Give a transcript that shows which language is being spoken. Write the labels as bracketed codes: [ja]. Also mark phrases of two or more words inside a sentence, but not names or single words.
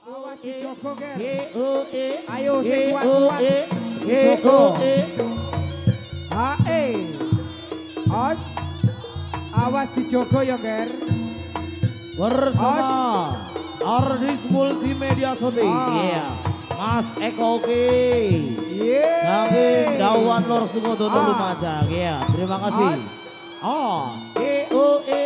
[jv] Joko Ger. G-O-E. Ayo sing kuat-kuat. Joko. H-E. Os. Awas dijogo ya Ger. [id] Bersama Ardis Multimedia Shooting. [jv] Iya. Mas Eko Oke. Saking Dawan Lor Sukodono Lumajang. Iya, [id] terima kasih. G-O-E.